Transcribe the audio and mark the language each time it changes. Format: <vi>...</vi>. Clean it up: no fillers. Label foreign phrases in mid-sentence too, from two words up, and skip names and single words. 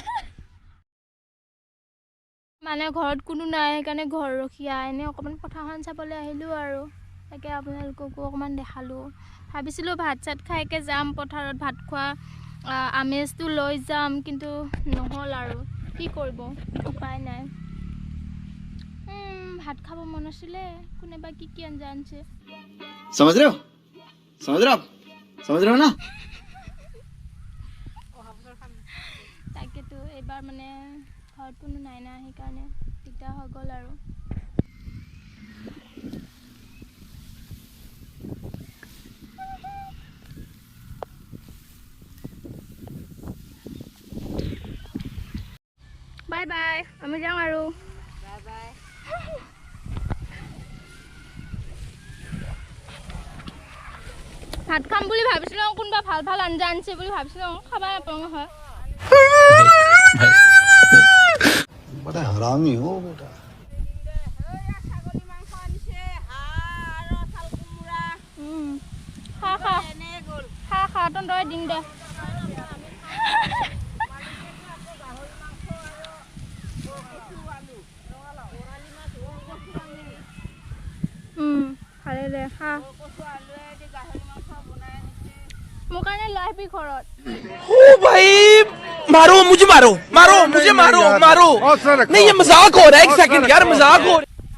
<as>মানে ঘৰত কোনো নাই সেইকাৰণে ঘৰ ৰখীয়া এনেই অকণমান পথাৰখন চাবলৈ আহিলোঁ আৰু তাকে আপোনালোককো অকণমান দেখালোঁ ভাবিছিলোঁ ভাত চাত খাইকৈ যাম পথাৰত ভাত খোৱা আমেজটো লৈ যাম কিন্তু নহ'ল আৰু কি কৰিব উপায় নাই ভাত খাব মন আছিলে কোনেবা কি কি আঞ্জা আনছে</as> <hi>समझ रहे हो ना</hi> <as>তাকেতো এইবাৰ মানে ঘৰত কোনো নাই না সেইকাৰণে দিগদাৰ হৈ গ'ল আৰু</as> <en>bye bye</en> <as>আমি যাওঁ আৰু</as> <en>bye bye</en> <as>ভাত খাম বুলি ভাবিছিলোঁ কোনোবা ভাল ভাল আঞ্জা আনিছে বুলি ভাবিছিলোঁ খাবা নাপাওঁ হয়</as> <hi>बड़ा हरामी हो बेटा</hi> <as>ছাগলী মাংস আনিছে হাঁহ আৰু চাল কোমোৰা খা খা এনে গ'ল খা তই দিম দে ভালে দে খা মোৰ কাৰণে লৈ আহিবি ঘৰত</as> <hi>ओ भाई मारो मुझे मारो नहीं ये मजाक हो रहा है एक सेकंड यार मजाक हो रहा है</hi>